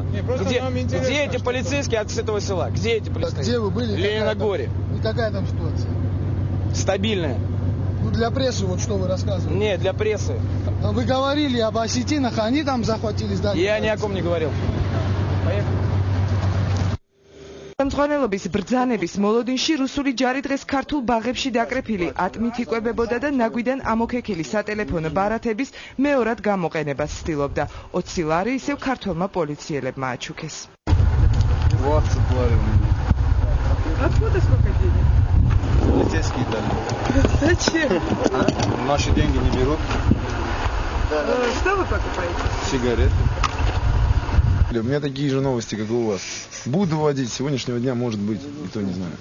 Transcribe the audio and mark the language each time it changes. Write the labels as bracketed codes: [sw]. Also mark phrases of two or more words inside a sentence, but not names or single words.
[ru] Где эти полицейские от этого села? Где эти полицейские? Где вы были? В Лениногоре. И какая там ситуация? Стабильная. Ну, для прессы, вот что вы рассказывали. Нет, для прессы. Вы говорили об осетинах, они там захватили здание. Я ни о ком не говорил. Поехали. [ka] სამწვანელობის ბრძანების მოლოდინში რუსული ჯარი დღეს ქართულ ბაღებში დაკრეფილი ატმით იკვებებოდა და ნაგვიდან ამოქექილი სატელეფონო ბარათების მეორად გამოყენებას ცდილობდა. 20 ლარი ისევ ქართველმა პოლიციელებმა აჩუქეს. [ru] 20 лари у меня. Откуда сколько денег? Полицейские дали. Зачем? Наши деньги не берут. Что вы покупаете? Сигареты. У меня такие же новости, как и у вас. Буду водить, с сегодняшнего дня, может быть, никто не знает.